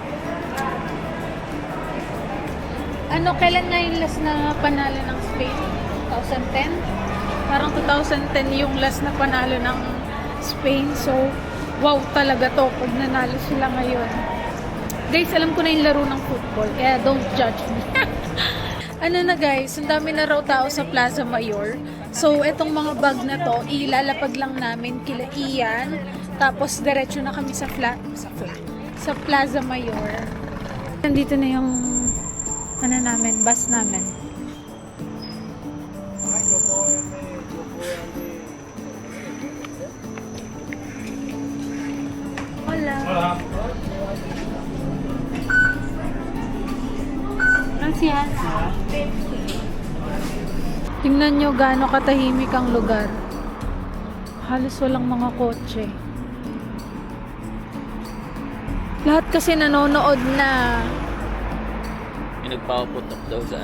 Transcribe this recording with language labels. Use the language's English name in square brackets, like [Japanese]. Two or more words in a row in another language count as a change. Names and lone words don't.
[Filipino] Ano, kailan na yung last na panalo ng Spain? 2010? Parang 2010 yung last na panalo ng Spain. So, wow talaga to pag nanalo sila ngayon. Guys, alam ko na yung laro ng football, kaya [English] don't judge me. [Filipino] Ano na guys, ang dami na raw tao sa Plaza Mayor. So, etong mga bag na to, ilalapag lang namin kila Ian. Tapos, diretso na kami sa Plaza Mayor. Nandito na yung ano namin, bus namin. [Spanish] Hola. Gracias. [Filipino] Tingnan nyo gaano katahimik ang lugar. Halos walang mga kotse. Lahat kasi nanonood na. Yung nagpapaputok daw saan?